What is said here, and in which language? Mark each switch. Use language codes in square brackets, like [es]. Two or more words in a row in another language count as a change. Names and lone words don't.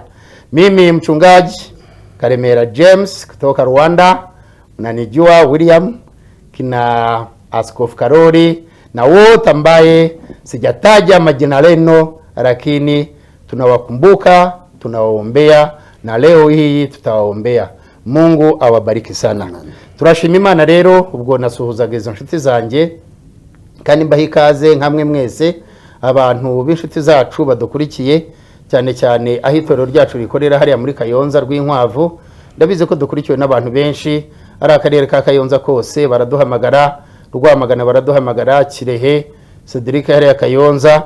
[sw] Mimi mchungaji Karemera James kutoka Rwanda, unanijua William, kina Askofu Karori na wote ambaye sijataja majina leno, lakini tunawakumbuka, tunawaombea na leo hii tutawaombea. Mungu awabariki sana. [rw] Turashima Imana rero ubwo nasuhuzaga izo nshuti zanjye kandi mbahikaze nkamwe mwese abantu b'inshuti zacu badukurikiye cyane cyane aho itorero ryacu rikorera hariya muri Kayonza Rwinkwavu. Ndabize ko dukurikiwe n'abantu benshi, ari akarere ka Kayonza kose baraduhamagara, Rwamagana baraduhamagara, Kirehe, Cedric hariya Kayonza.